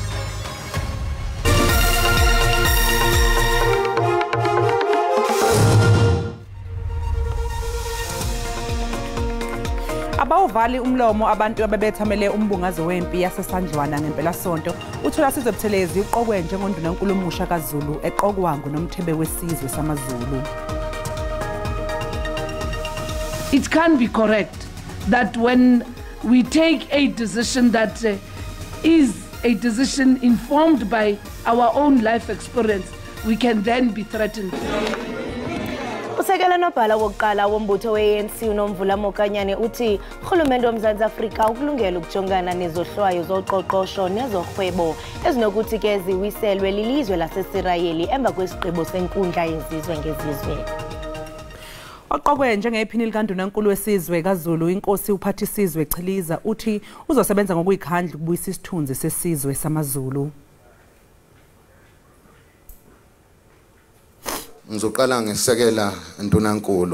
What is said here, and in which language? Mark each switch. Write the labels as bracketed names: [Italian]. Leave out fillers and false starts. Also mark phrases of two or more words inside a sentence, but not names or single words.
[Zulu] Abawuvali umlomo abantu abebethamele umbungazo wempi yasesandlwana ngempela sonto uthola sizobuthelezi uqokwe njengondunankulu omusha kaZulu eqokwa ngunomthebe wesizwe samaZulu. [English] It can be correct that when we take a decision that is a decision informed by our own life experience, we can then be threatened. [Xhosa] Usekela nobhala wokuqala wombutho we-ANC uNomvula Mokanyane uthi urhulumente woMzantsi Afrika ukulungela ukujongana nezohlwayo zoqoqosho nezorhwebo ezinokuthi ke ziwiselwe lilizwe lasesirayeli emva kwesigqibo senkundla yezizwe ngezizwe. [Zulu] Oqokwe njengephini likaNdunankulu wesizwe kaZulu inkosi uphathisizwe Chiliza uthi uzosebenza ngokuyikhandla ukubuyisa isithunzi sesizwe samaZulu. Ngizoqala ngesekela Ndunankulu.